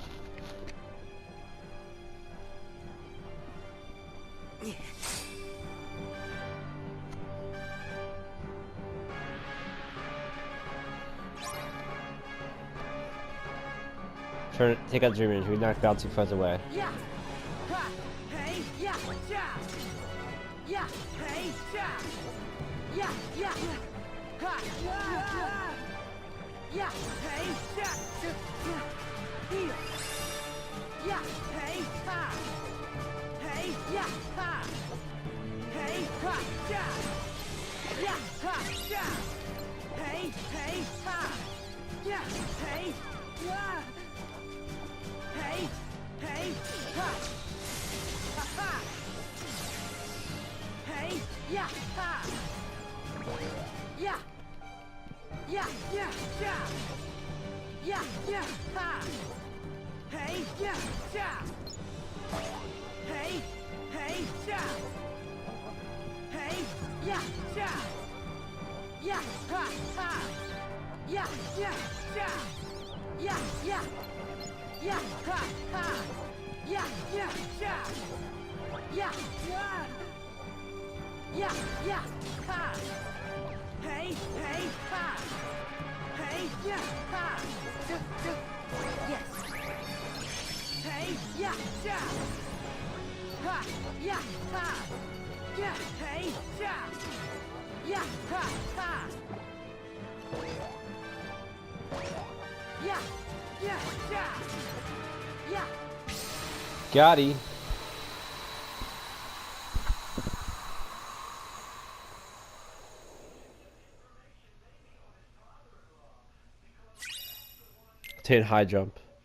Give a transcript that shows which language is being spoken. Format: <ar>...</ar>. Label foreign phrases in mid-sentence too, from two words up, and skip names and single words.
<en>Take out Dream Eaters. We knock bouncing fuzz away. Yeah. Ha. Hey. Yeah. Ja. Yeah. Hey. Ja. Yeah. Yeah. Ha. Yeah. Yeah. Hey. Ja. Here. Yeah. Hey. Ha. Hey. Yeah. Ha. Hey. Ha. Ja. Yeah. Ha. Ja. Hey. Hey. Ha. Yeah. Hey. Yeah. Hey, hey, ha, ha, ha. Hey, yeah, ha. Yeah, yeah, yeah, yeah. Yeah, yeah, ha. Hey, yeah, yeah. Hey, hey, yeah. Hey, yeah, yeah. Yeah, ha, ha. Yeah, yeah, yeah. Yeah, yeah. Yeah, ha, ha. Yeah, yeah, yeah. Yeah, yeah. Yeah, yeah, ha. Hey, hey, ha. Hey, yeah, ha. Yes. Hey, yeah, yeah. Ha, yeah, ha. Yeah, hey, yeah. Yeah, ha, ha. Yeah, yeah, yeah. Yeah. Gotti. Obtain high jump.</en>